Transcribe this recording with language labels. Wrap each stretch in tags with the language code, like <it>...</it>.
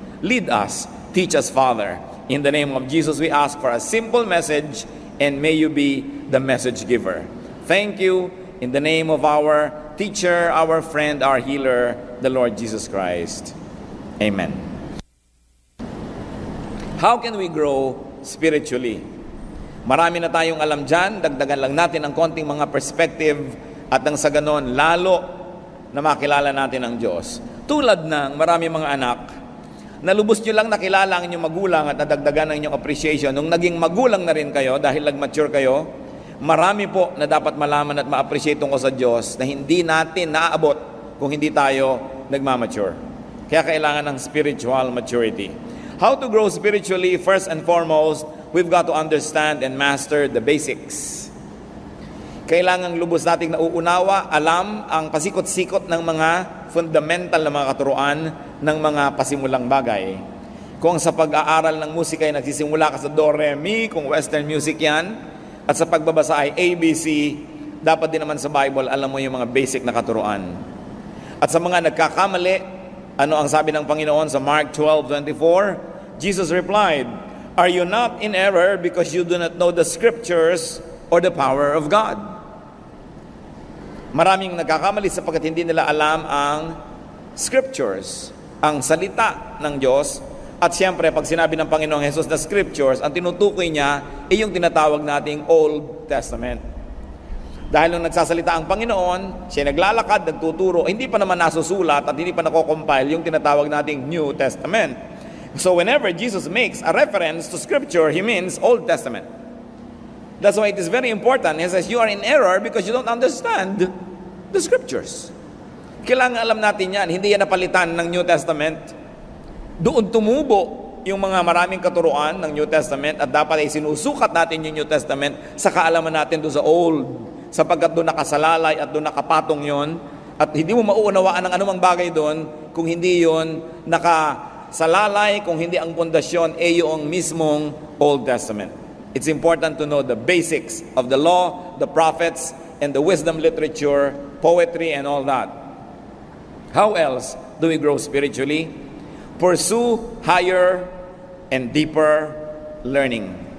<en>Lead us, teach us, Father. In the name of Jesus, we ask for a simple message, and may you be the message giver. Thank you in the name of our teacher, our friend, our healer, the Lord Jesus Christ. Amen. How can we grow spiritually?</en> <tl>Marami na tayong alam dyan, dagdagan lang natin ang konting mga perspective at nang sa ganon, lalo na makilala natin ang Diyos. Tulad ng marami mga anak, nalubos nyo lang nakilala ang inyong magulang at nadagdagan ang inyong appreciation. Nung naging magulang na rin kayo, dahil nag-mature kayo, marami po na dapat malaman at ma-appreciate tungkol sa Diyos na hindi natin naaabot kung hindi tayo nagmamature. Kaya kailangan ng spiritual maturity.</tl> <en>How to grow spiritually? First and foremost, we've got to understand and master the basics.</en> <tl>Kailangan lubos nating nauunawa, alam ang pasikot-sikot ng mga fundamental na mga katuruan ng mga pasimulang bagay. Kung sa pag-aaral ng musika ay nagsisimula ka sa do, re, mi, kung western music yan, at sa pagbabasa ay ABC, dapat din naman sa Bible, alam mo yung mga basic na katuruan. At sa mga nagkakamali, ano ang sabi ng Panginoon sa Mark 12:24?</tl> <en>Jesus replied, are you not in error because you do not know the scriptures or the power of God?</en> <tl>Maraming nagkakamali sapagkat hindi nila alam ang scriptures, ang salita ng Diyos. At siyempre, pag sinabi ng Panginoong Jesus na scriptures, ang tinutukoy niya ay yung tinatawag nating Old Testament. Dahil nung nagsasalita ang Panginoon, siya naglalakad, nagtuturo, hindi pa naman nasusulat at hindi pa nako-compile yung tinatawag nating New Testament.</tl> <en>So whenever Jesus makes a reference to scripture, He means Old Testament. That's why it is very important. He says, you are in error because you don't understand the scriptures.</en> <tl>Kailangan alam natin yan. Hindi yan napalitan ng New Testament. Doon tumubo yung mga maraming katuruan ng New Testament at dapat ay sinusukat natin yung New Testament sa kaalaman natin doon sa Old, sapagkat doon nakasalalay at doon nakapatong yon at hindi mo mauunawaan ang anumang bagay doon kung hindi yon nakasalalay, kung hindi ang pundasyon ay yung mismong Old Testament.</tl> <en>It's important to know the basics of the law, the prophets, and the wisdom literature, poetry, and all that. How else do we grow spiritually? Pursue higher and deeper learning.</en>